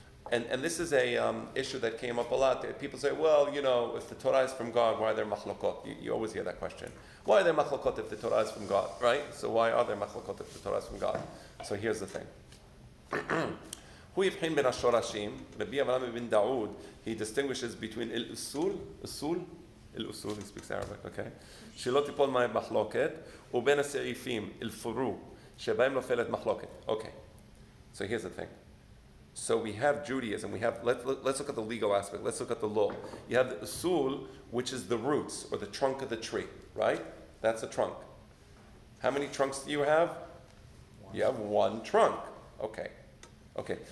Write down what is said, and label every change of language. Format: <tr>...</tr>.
<en>And this is a issue that came up a lot. People say, well, if the Torah is from God, why are there machlokot? You always hear that question. Why are there machlokot if the Torah is from God, right? So why are there machlokot if the Torah is from God? So here's the thing.</en> <he>Hu yivchin ben hashorashim,</he> <en>Rabbi Avraham ben Daud, he distinguishes between il-usul, he speaks Arabic, okay?</en> <he>שלא תיפול מהן מחלוקת, ובין הסעיפים, אל-פרו, שבהם נופלת מחלוקת.</he> <en>Okay. So here's the thing. So we have Judaism, let's look at the legal aspect, let's look at the law. You have the usul, which is the roots, or the trunk of the tree, right? That's a trunk. How many trunks do you have? You have one trunk. Okay.</en>